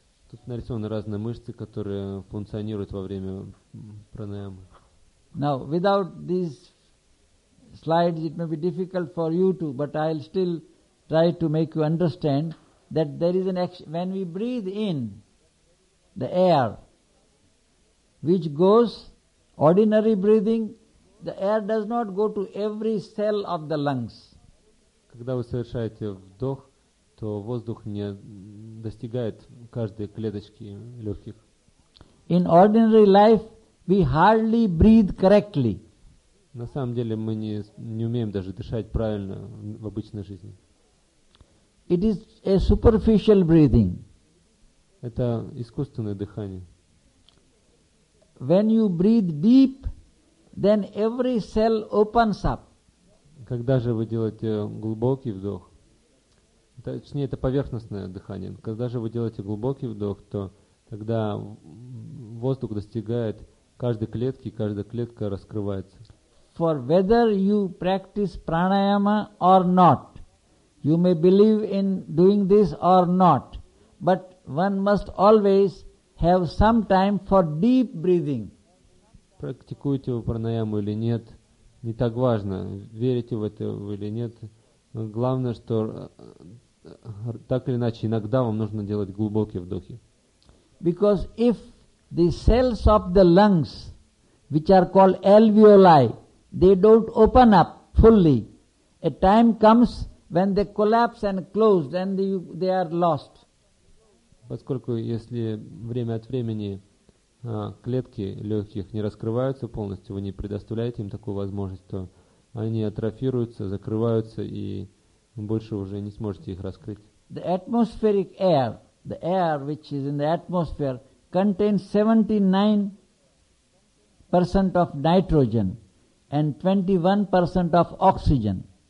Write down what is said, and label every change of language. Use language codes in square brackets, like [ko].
[ru] Тут нарисованы разные мышцы, которые функционируют во время пранаямы. [en] Now, without these slides, it may be difficult for you to, but I'll still try to make you understand that there is an action. When we breathe in the air, which goes, ordinary breathing, the air does not go to every cell of the lungs. [ru] Когда вы совершаете вдох, то воздух не достигает каждой клеточки легких. [en] In ordinary life, we hardly breathe correctly. [ru] На самом деле мы не умеем даже дышать правильно в обычной жизни. [en] It is a superficial breathing. [ru] Это искусственное дыхание. [en] When you breathe deep, then every cell opens up. [ru] Когда же вы делаете глубокий вдох, точнее, это поверхностное дыхание, когда же вы делаете глубокий вдох, то тогда воздух достигает каждой клетки, и каждая клетка раскрывается. [en] For whether you practice pranayama or not, you may believe in doing this or not, but one must always have some time for deep breathing. [ru] Практикуете вы пранаяму или нет, не так важно, верите в это или нет. Главное, что так или иначе, иногда вам нужно делать глубокие вдохи. [en] Because if the cells of the lungs, which are called alveoli, they don't open up fully, a time comes when they collapse and close, then they are lost. [ru] Поскольку если время от времени клетки легких не раскрываются полностью, вы не предоставляете им такую возможность, то они атрофируются, закрываются, и больше уже не сможете их раскрыть. [en] The atmospheric air, the air which is in the atmosphere, contains 79% of nitrogen and 21% of oxygen.